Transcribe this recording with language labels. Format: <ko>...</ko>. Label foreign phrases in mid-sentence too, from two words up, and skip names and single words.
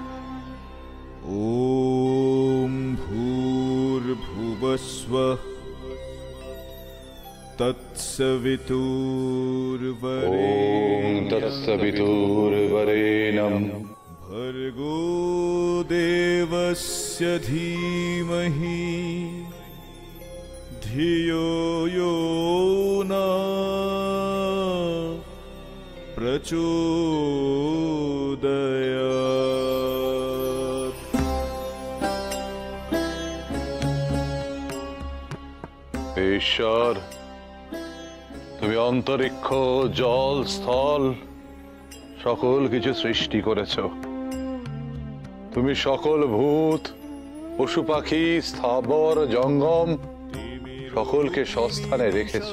<sa>ওম ভূর্ভুবস্সুঃ ওম তৎসবিতুর্বরেণ্যম भर्गो देवस्य धीमहि धियो यो न प्रचोदयात्।</sa> <bn>ঈশ্বর, তুমি অন্তরিক্ষ, জল, স্থল সকল কিছু সৃষ্টি করেছো। তুমি সকল ভূত, পশু পাখি, স্থাবর জঙ্গম সকলকে সস্থানে রেখেছো।</bn>